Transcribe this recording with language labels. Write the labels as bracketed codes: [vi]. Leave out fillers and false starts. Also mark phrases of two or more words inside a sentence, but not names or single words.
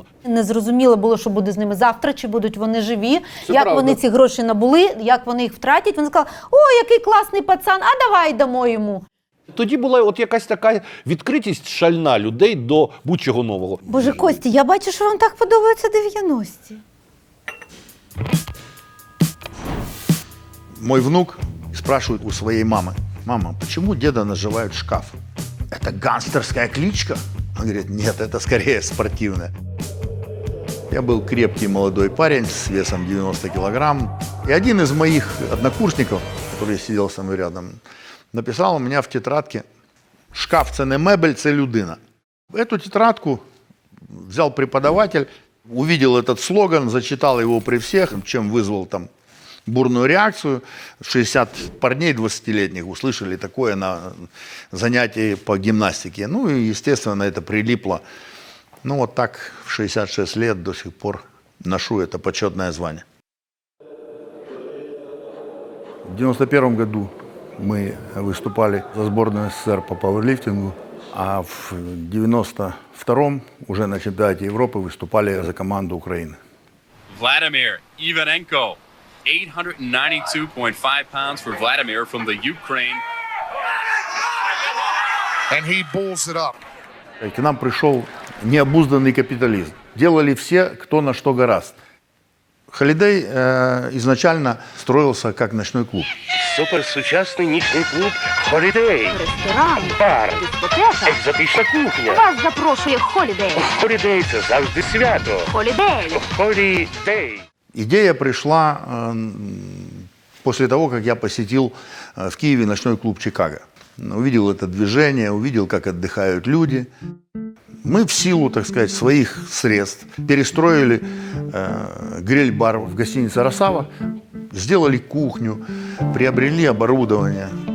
[uk] Незрозуміло було, що буде з ними завтра, чи будуть вони живі, Це як правда. вони ці гроші набули, як вони їх втратять. Вони сказали, о, який класний пацан, а давай дамо йому. Тоді була от якась така відкритість шальна людей до будь-чого нового. Боже, Костя, я бачу, що вам так подобаються 90-ті. [ru] Мой внук спрашивает у своей мамы: «Мама, почему деда называют шкаф? Это гангстерская кличка?» Он говорит: «Нет, это скорее спортивная». Я был крепкий молодой парень с весом 90 килограмм. И один из моих однокурсников, который сидел со мной рядом, написал у меня в тетрадке: «Шкаф – [uk] це не мебель, це людина». [ru] Эту тетрадку взял преподаватель, увидел этот слоган, зачитал его при всех, чем вызвал там бурную реакцию. 60 парней 20-летних услышали такое на занятии по гимнастике. Ну и, естественно, это прилипло. Ну вот так в 66 лет до сих пор ношу это почетное звание. В 91 году мы выступали за сборную СССР по пауэрлифтингу, а в 92-м уже на чемпионате Европы выступали за команду Украины. [en] Vladimir Ivanenko, 892.5 pounds for Vladimir from the Ukraine. And he bulls it up. [ru] К нам пришел необузданный капитализм. Делали все, кто на что гораст. Холидей изначально строился как ночной клуб. [uk] Суперсучасний нічний клуб «Холідей». Ресторан, Бар, дискотека. екзотична кухня. Вас запрошує Холідей. «Холідей» – це завжди свято. Холідей. «Холідей». [ru] Идея пришла после того, как я посетил в Киеве ночной клуб «Чикаго». Увидел это движение, увидел, как отдыхают люди. Мы в силу, так сказать, своих средств перестроили гриль-бар в гостинице «Росава», сделали кухню, приобрели оборудование.